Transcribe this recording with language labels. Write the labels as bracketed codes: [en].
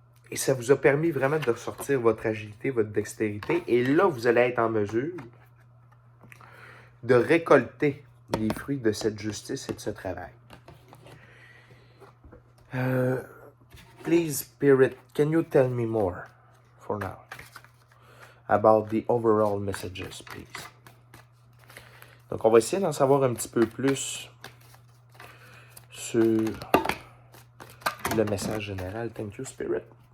[fr] Et ça vous a permis vraiment de ressortir votre agilité, votre dextérité. Et là, vous allez être en mesure de récolter les fruits de cette justice et de ce travail. [en] Please, Spirit, can you tell me more for now about the overall messages, please? [fr] Donc, on va essayer d'en savoir un petit peu plus sur le message général. [en] Thank you, Spirit.